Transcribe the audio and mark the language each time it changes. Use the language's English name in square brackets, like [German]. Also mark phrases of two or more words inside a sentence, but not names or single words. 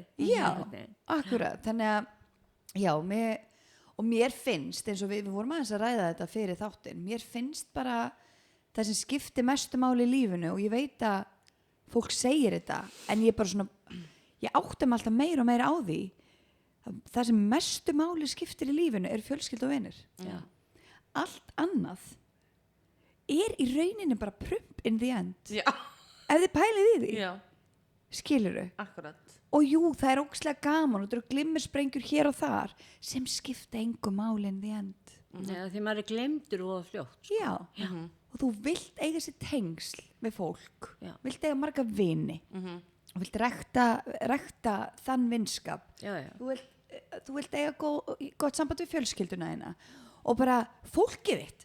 [Icelandic] Já, akkurat, þannig að mér finnst, eins og við vorum aðeins að ræða þetta fyrir þáttinn, mér finnst bara það sem skiptir mestu máli í lífinu og ég veit að fólk segir þetta, en ég bara svona, ég átti mig alltaf meira og meira á því, það sem mestu máli skiptir í lífinu er fjölskylda og vinir. Allt annað er í rauninni bara prump [English] in the end. [Icelandic] Ef þið pælið í því, skilurðu. Akkurat. Og jú, það er ógeðslega gaman og það eru glimmersprengjur hér og þar sem skipta engu máli [English] in the end. [Icelandic] Því maður er gleymdur og fljótt. Já. Og þú vilt eiga sér tengsl við fólk, vilt eiga marga vini og vilt rækta þann vinskap. Þú vilt eiga gott samband við fjölskylduna þína og bara fólkið þitt.